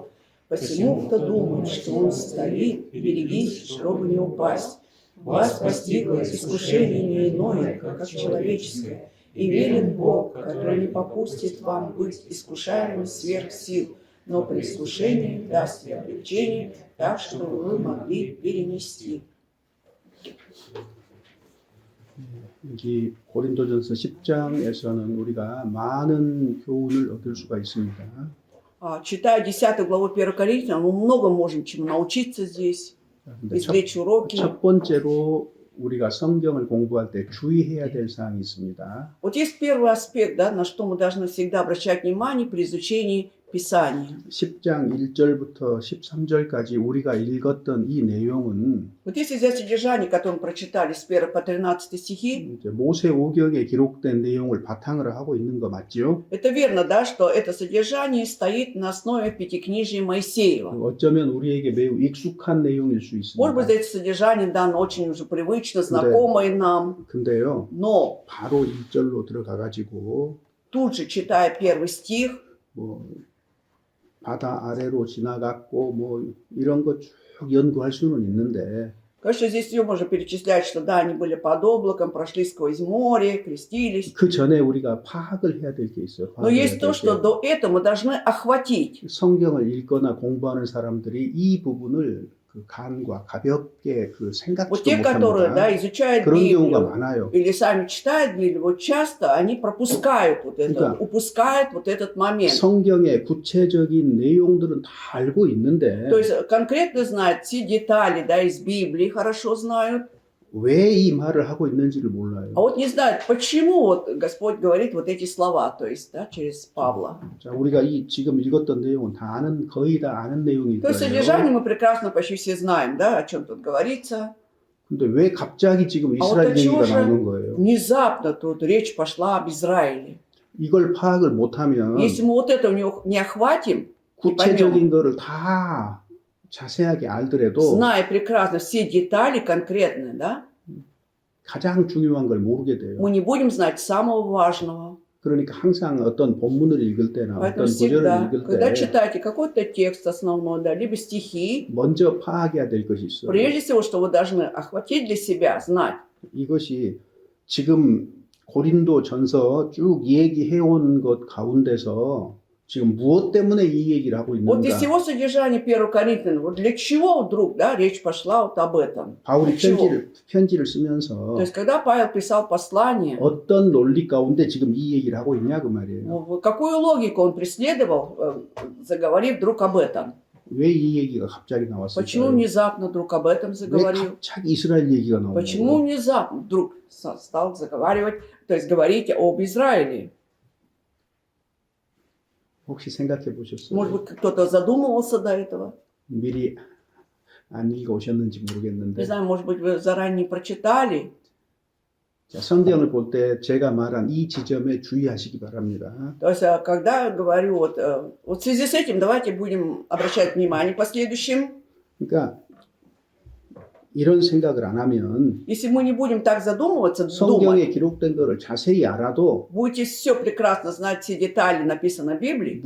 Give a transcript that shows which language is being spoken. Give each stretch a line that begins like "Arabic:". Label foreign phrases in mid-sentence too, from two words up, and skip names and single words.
Russian: Посему, кто думает, что он стоит, берегись, чтобы не упасть. Вас постигло искушение не иное, как человеческое, и верен Бог, который не попустит вам быть искушаемым сверх сил, но при искушении даст и облегчение, так, чтобы вы могли перенести.
Korean: 여기 고린도전서 10장에서는 우리가 많은 교훈을 얻을 수가 있습니다.
Russian: Читая 10 главу 1 Коринфянам, мы много можем чему научиться здесь, извлечь уроки.
Korean: 첫 번째로 우리가 성경을 공부할 때 주의해야 될 사항이 있습니다.
Russian: Вот есть первый аспект, да, на что мы должны всегда обращать внимание при изучении Писания.
Korean: 10장 1절부터 13절까지 우리가 읽었던 이 내용은
Russian: Вот если взять содержание, которое мы прочитали с 1 по 13 стихи,
Korean: 이제 모세오경에 기록된 내용을 바탕으로 하고 있는 거 맞죠?
Russian: это верно, да, что это содержание стоит на основе Пятикнижия Моисеева.
Korean: 어쩌면 우리에게 매우 익숙한 내용일 수
Russian: Может быть,
Korean: 있습니다.
Russian: это содержание дано очень уже привычно, знакомое нам,
Korean: 근데요,
Russian: но
Korean: 바로 1절로 들어가가지고
Russian: тут же, читая первый стих,
Korean: 뭐 바다 아래로 지나갔고 뭐 이런 거 쭉 연구할 수는 있는데
Russian: конечно, здесь все можно перечислять, что да, они были под облаком, прошли сквозь море, крестились.
Korean: 그 전에 우리가 파악을 해야 될 게 있어요.
Russian: Но есть то, что до этого мы должны охватить.
Korean: 성경을 읽거나 공부하는 사람들이 이 부분을 그 간과 가볍게 그
Russian: Вот
Korean: 생각지도
Russian: те, которые, да,
Korean: 못합니다.
Russian: изучают
Korean: 그런 경우가
Russian: Библию
Korean: 많아요.
Russian: или сами читают Библию, вот часто они пропускают вот это,
Korean: 그러니까
Russian: упускают вот этот момент.
Korean: 성경의 구체적인 내용들은 다 알고 있는데
Russian: То есть конкретно знают все детали, да, из Библии хорошо знают,
Korean: 왜 이 말을 하고 있는지를
Russian: а
Korean: 몰라요.
Russian: вот не знают, почему вот Господь говорит вот эти слова, то есть, да, через Павла.
Korean: 자, 우리가 지금 읽었던 내용은 다 거의 다 아는 내용일
Russian: То есть
Korean: 거예요.
Russian: содержание мы прекрасно почти все знаем, да, о чем тут говорится.
Korean: 근데 왜 갑자기 지금
Russian: вот
Korean: 이스라엘
Russian: отчего
Korean: 얘기가
Russian: же
Korean: 나오는 거예요?
Russian: Внезапно тут речь пошла об Израиле.
Korean: 이걸 파악을 못하면
Russian: Если мы вот это не охватим,
Korean: 구체적인 거를 다 자세하게 알더라도
Russian: зная прекрасно все детали конкретные, да,
Korean: 가장 중요한 걸 모르게 돼요.
Russian: мы не будем знать самого важного.
Korean: 그러니까 항상 어떤 본문을 읽을 때나
Russian: Поэтому
Korean: 어떤 구절을
Russian: всегда,
Korean: 읽을
Russian: когда
Korean: 때
Russian: читаете какой-то текст основной, да, либо стихи,
Korean: 먼저 파악해야 될 것이 있어요.
Russian: прежде всего, что вы должны охватить для себя, знать.
Korean: 이것이 지금 고린도 전서 쭉 얘기해온 것 가운데서 지금 무엇 때문에 이 얘기를 하고
Russian: Вот из
Korean: 있는가?
Russian: всего содержания 1 Коринфянам, вот для чего вдруг, да, речь пошла вот об этом?
Korean: 바울이
Russian: Для чего?
Korean: 편지를 쓰면서
Russian: То есть, когда Павел писал послание,
Korean: 어떤 논리 가운데 지금 이 얘기를 하고 있냐 그 말이에요.
Russian: вот какую логику он преследовал, заговорив вдруг об этом?
Korean: 왜 이 얘기가 갑자기
Russian: Почему
Korean: 나왔을까요?
Russian: внезапно вдруг об этом
Korean: 왜
Russian: заговорил?
Korean: 갑자기 이스라엘 얘기가 나오는
Russian: Почему
Korean: 거예요?
Russian: внезапно вдруг стал заговаривать, то есть говорить об Израиле?
Korean: 혹시 생각해 보셨어요?
Russian: Может быть, кто-то задумывался до этого?
Korean: 미리 안 읽어 오셨는지
Russian: Не
Korean: 모르겠는데
Russian: знаю, может быть, вы заранее прочитали.
Korean: 자, 성경을 볼 때 제가 말한 이 지점에 주의하시기 바랍니다.
Russian: То есть, когда говорю, вот в связи с этим давайте будем обращать внимание последующим.
Korean: 그러니까 이런 생각을 안 하면
Russian: Если мы не будем так задумываться,
Korean: 성경에
Russian: думать,
Korean: 기록된 거를 자세히 알아도
Russian: будете все прекрасно знать, все детали написаны в Библии,